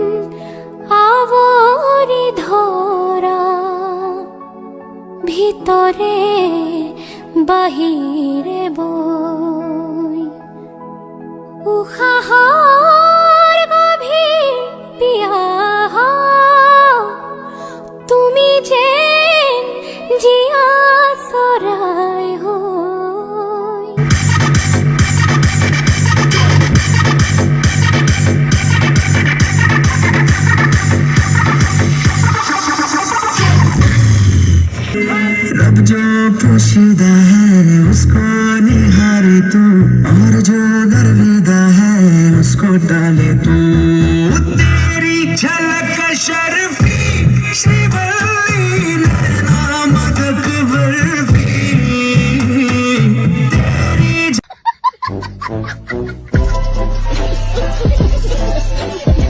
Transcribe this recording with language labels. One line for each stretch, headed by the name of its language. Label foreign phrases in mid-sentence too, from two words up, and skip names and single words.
Assamese: আৱৰি ধৰা ভিতৰে বাহিৰে বৈ উশাহৰ গভীৰ পিয়াহ তুমি যেন জীয়া চৰাই হৈ
Hindi: रब जो पोशीदा है उसको निहारे तू और जो गर्विदा है उसको डाले तू तेरी झलक शर्फी श्रीवल्ली नैना मदक बर्फी तेरी